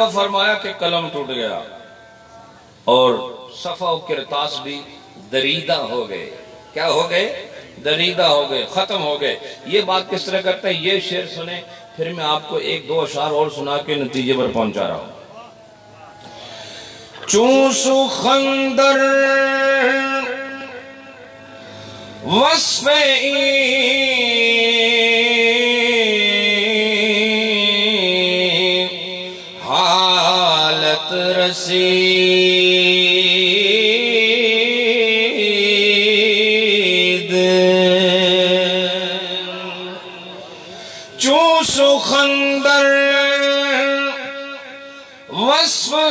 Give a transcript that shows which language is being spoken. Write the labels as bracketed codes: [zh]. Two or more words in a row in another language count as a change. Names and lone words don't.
[ur] فرمایا کہ قلم ٹوٹ گیا اور صفحہ و کرتاس بھی دریدہ ہو گئے. کیا ہو گئے؟ دریدہ ہو گئے، ختم ہو گئے. یہ بات کس طرح کرتے ہیں یہ شعر سنیں، پھر میں آپ کو ایک دو اشعار اور سنا کے نتیجے پر پہنچا رہا ہوں. [fa] چون سخندر وصف حالت رسید، چون سخندر وصف